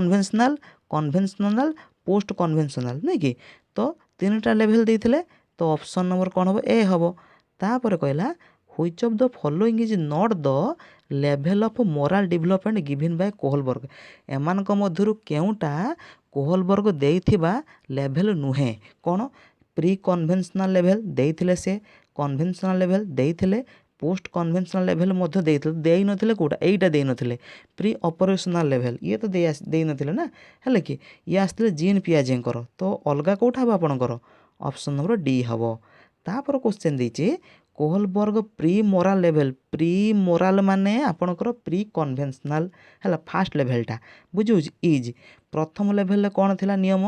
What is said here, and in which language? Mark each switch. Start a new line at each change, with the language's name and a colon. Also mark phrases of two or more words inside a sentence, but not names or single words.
English: conventional post conventional
Odia: ନାଇଁ କି ତ 3ଟା ଲେଭେଲ୍ ଦେଇଥିଲେ ତ
English: option number
Odia: କ'ଣ ହେବ ଏ ହେବ ତାପରେ କହିଲା
English: which of the following is not the level of moral development given by Kohlberg
Odia: ଏମାନଙ୍କ ମଧ୍ୟରୁ କେଉଁଟା କୋହଲବର୍ଗ ଦେଇଥିବା ଲେଭେଲ୍ ନୁହେଁ କ'ଣ
English: pre conventional level
Odia: ଦେଇଥିଲେ ସେ
English: conventional level
Odia: ଦେଇଥିଲେ
English: post conventional level
Odia: ମଧ୍ୟ ଦେଇଥିଲେ ଦେଇନଥିଲେ କେଉଁଟା ଏଇଟା ଦେଇନଥିଲେ ପ୍ରି
English: operational level
Odia: ଇଏ ତ ଦେଇନଥିଲେ ନା ହେଲେ କି ଇଏ ଆସିଥିଲେ ଜିନ୍ ପିଆଜେଙ୍କର ତ ଅଲଗା କେଉଁଟା ହେବ ଆପଣଙ୍କର
English: option number D
Odia: ହେବ ତାପରେ କ୍ୱେଶ୍ଚେନ୍ ଦେଇଛି କୋହଲବର୍ଗ
English: pre moral level pre moral
Odia: ମାନେ ଆପଣଙ୍କର
English: pre conventional
Odia: ହେଲା
English: first level
Odia: ବୁଝିହେଉଛି ଇଜ୍ ପ୍ରଥମ ଲେଭେଲ୍ରେ କ'ଣ ଥିଲା ନିୟମ